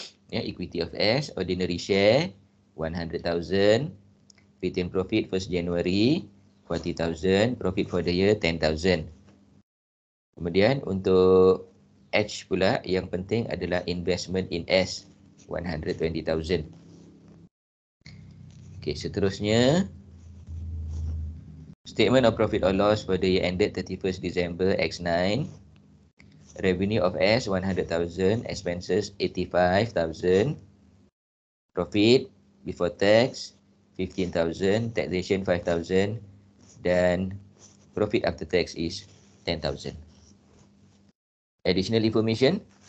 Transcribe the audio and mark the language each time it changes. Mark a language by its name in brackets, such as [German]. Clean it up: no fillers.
[English] Equity of S, ordinary share 100,000, retained profit 1st January 40,000, profit for the year 10,000. [Malay] Kemudian untuk H pula yang penting adalah investment in S 120,000. [English] Okey, seterusnya statement of profit or loss for the year ended 31st December X9. Revenue of S 100,000, expenses 85,000, profit before tax 15,000, taxation 5,000 dan profit after tax is 10,000. Additional information.